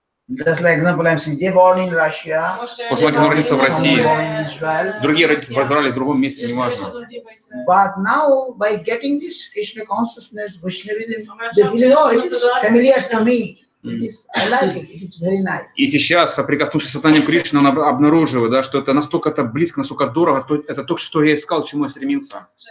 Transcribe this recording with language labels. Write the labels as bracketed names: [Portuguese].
[English] Just like example, I'm saying, born in Russia. [Russian] После того, как он родился в России, другие родятся в Израиле, в другом месте, неважно. [English] But now, by getting this Krishna consciousness, Vaishnavism, they feel, oh, it is familiar to me. I like it. It is very nice. [Russian] И сейчас, соприкоснувшись с сознанием Кришны, он обнаруживает, да, что это настолько это близко, настолько дорого, это то, что я искал, к чему я стремился.